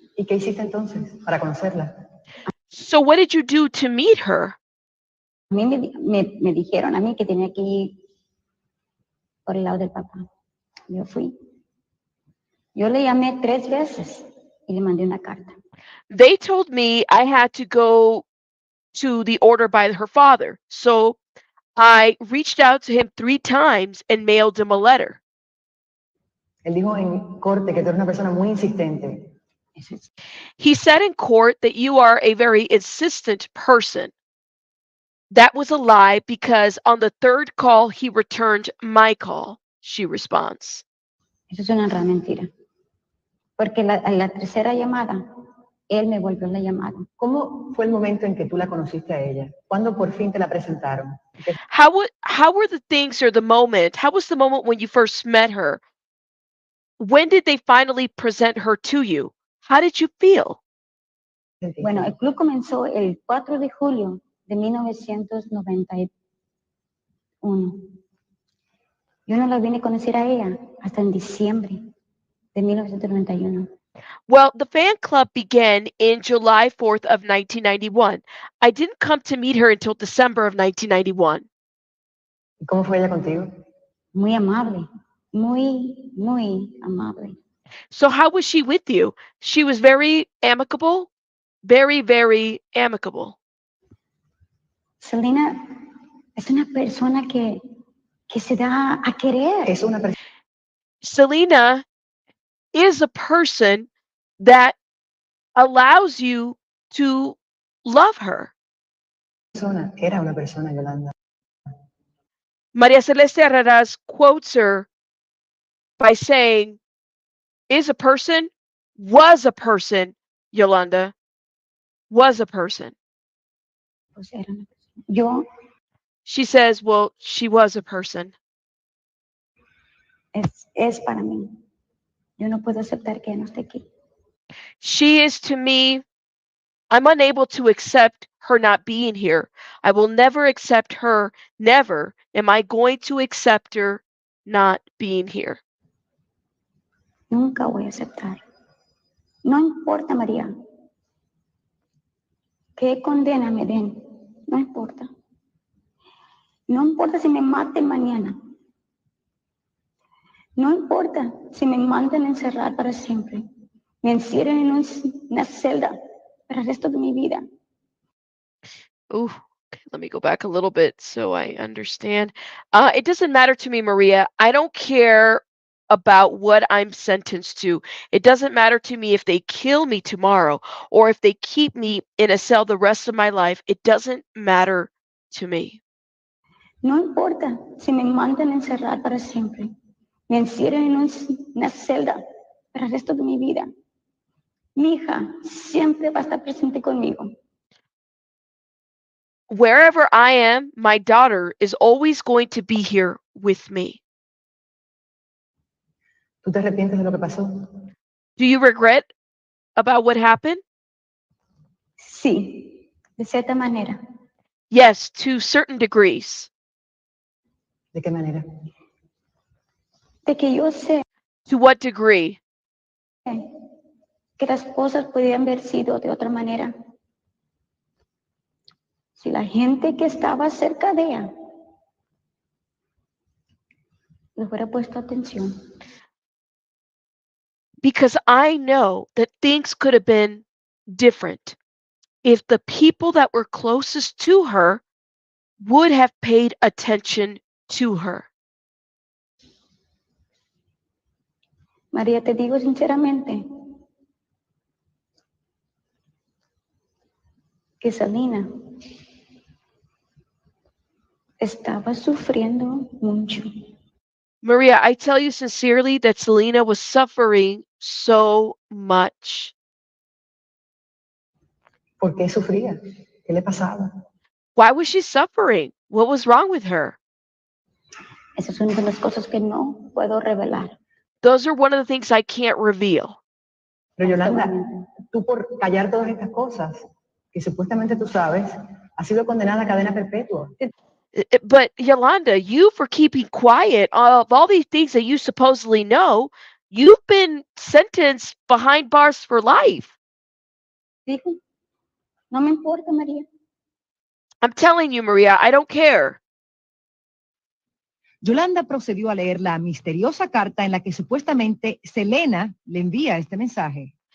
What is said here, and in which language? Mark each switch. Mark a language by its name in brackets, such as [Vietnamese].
[Spanish] ¿Y qué hiciste entonces para conocerla? [English] So what did you do to meet her? [Spanish] A mí me dijeron a mí que tenía que ir por el lado del papá. Yo fui. Yo le llamé 3 veces y le mandé una carta. [English] They told me I had to go to the order by her father. So I reached out to him 3 times and mailed him a letter. [Spanish] Él dijo en corte que tú eres una persona muy insistente. Eso es. [English] He said in court that you are a very insistent person. That was a lie because on the third call he returned my call, she responds. [Spanish] Eso es una gran mentira. Porque a la tercera llamada, él me volvió la llamada. ¿Cómo fue el momento en que tú la conociste a ella? ¿Cuándo por fin te la presentaron? [English] How were the things or the moment? How was the moment when you first met her? When did they finally present her to you? How did you feel? [Spanish] Bueno, el club comenzó el 4 de julio de 1991. Yo no la vine a conocer a ella hasta en diciembre de 1991. [English] Well, the fan club began in July 4th of 1991. I didn't come to meet her until December of 1991. [Spanish] ¿Y cómo fue ella contigo? Muy amable, muy amable. [English] So how was she with you? She was very amicable, very amicable. [Spanish] Selena es una persona que se da a querer. Es una [English] Selena is a person that allows you to love her. [Spanish] persona, era una persona, Yolanda. [English] Maria Celeste Arraras quotes her by saying, is a person, was a person, Yolanda, was a person. [Spanish] Pues era una persona. Yo [English] She says, well, she was a person. [Spanish] es para mí. Yo no puedo aceptar que ella no esté aquí. [English] She is to me, I'm unable to accept her not being here. I will never accept her, never am I going to accept her not being here. [Spanish] Nunca voy a aceptar. No importa, María, qué condena me den. No importa. No importa si me maten mañana. No importa si me manden a encerrar para siempre. Me encierren en una celda para el resto de mi vida. [English] Ooh, okay, let me go back a little bit so I understand. It doesn't matter to me, Maria. I don't care about what I'm sentenced to. It doesn't matter to me if they kill me tomorrow or if they keep me in a cell the rest of my life. It doesn't matter to me. [Spanish] No importa si me mandan a encerrar para siempre. Me encierren en una celda para el resto de mi vida. Mi hija siempre va a estar presente conmigo. [English] Wherever I am, my daughter is always going to be here with me. [Spanish] ¿Tú te arrepientes de lo que pasó? [English] Do you regret about what happened? [Spanish] Sí, de cierta manera. [English] Yes, to certain degrees. [Spanish] ¿De qué manera? De que yo sé [English] To what degree? [Spanish] que las cosas podían haber sido de otra manera. Si la gente que estaba cerca de ella le hubiera puesto atención. [English] Because I know that things could have been different if the people that were closest to her would have paid attention to her. [Spanish] María, te digo sinceramente que Selena estaba sufriendo mucho. [English] Maria, I tell you sincerely that Selena was suffering so much. [Spanish] ¿Por qué sufría? ¿Qué le pasaba? [English] Why was she suffering? What was wrong with her? [Spanish] Esas son de las cosas que no puedo revelar. [English] Those are one of the things I can't reveal. [Spanish] Pero Yolanda, tú por callar todas estas cosas que supuestamente tú sabes, has sido condenada a cadena perpetua. [English] But Yolanda, you for keeping quiet of all these things that you supposedly know, you've been sentenced behind bars for life. [Spanish] Digo, no me importa, María. [English] I'm telling you, Maria, I don't care. [Spanish] Yolanda procedió a leer la misteriosa carta en la que supuestamente Selena le envía este mensaje.